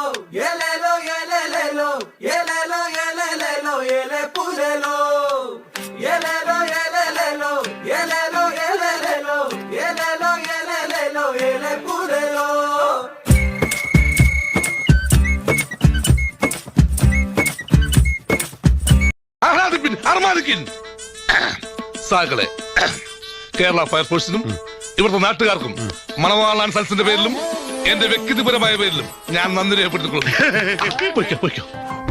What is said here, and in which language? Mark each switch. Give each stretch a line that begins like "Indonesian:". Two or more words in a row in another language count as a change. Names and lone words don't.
Malayalam: Yelelo, yelelelo, yelelo, yelelelo, yele pulelo. Yelelo, yelelelo, yelelo, yelelelo, yelelo, yelelelo, yele pulelo. ആഹ്ലാദിപ്പിൻ അർമാദിക്കിൻ സാകളെ കേരള ഫയർഫോഴ്സിനും ഇവിടുത്തെ നാട്ടുകാർക്കും മണവാളാൻ സൽസിന്റെ പേരിലും എന്റെ വ്യക്തിപരമായ പേരിലും ഞാൻ നന്ദി രേഖപ്പെടുത്തിക്കൊള്ളുന്നു.